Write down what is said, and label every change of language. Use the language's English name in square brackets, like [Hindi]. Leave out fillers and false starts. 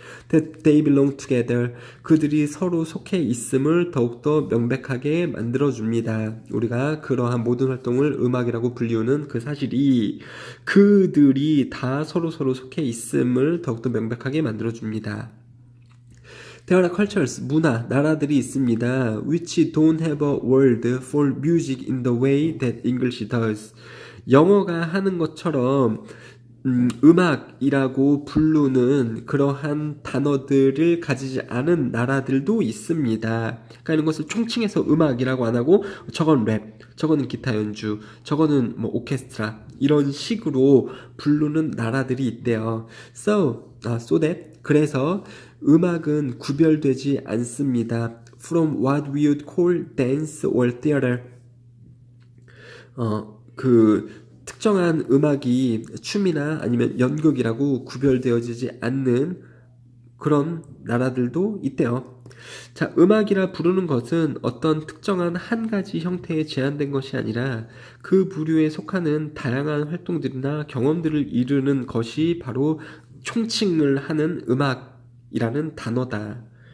[English] That they belong together, [Korean] 그들이 서로 속해 있음을 더욱더 명백하게 만들어줍니다. 우리가 그러한 모든 활동을 음악이라고 불리우는 그 사실이 그들이 다 서로 속해 있음을 더욱더 명백하게 만들어줍니다. [English] There are cultures, [Korean] 문화, 나라들이 있습니다. [English] which don't have a word for music in the way that English does. [Korean] 영어가 하는 것처럼 음악이라고 부르는 그러한 단어들을 가지지 않은 나라들도 있습니다. 그러니까 이런 것을 총칭해서 음악이라고 안 하고 저건 랩, 저거는 기타 연주, 저거는 뭐 오케스트라, 이런 식으로 부르는 나라들이 있대요. [English] So that, [Korean] 그래서 음악은 구별되지 않습니다. [English] From what we would call dance or theater. [Korean] 그 특정한 음악이 춤이나 아니면 연극이라고 구별되어지지 않는 그런 나라들도 있대요. 자, 음악이라 부르는 것은 어떤 특정한 한 가지 형태에 제한된 것이 아니라 그 부류에 속하는 다양한 활동들이나 경험들을 이루는 것이 바로 총칭을 하는 음악이라는 단어다.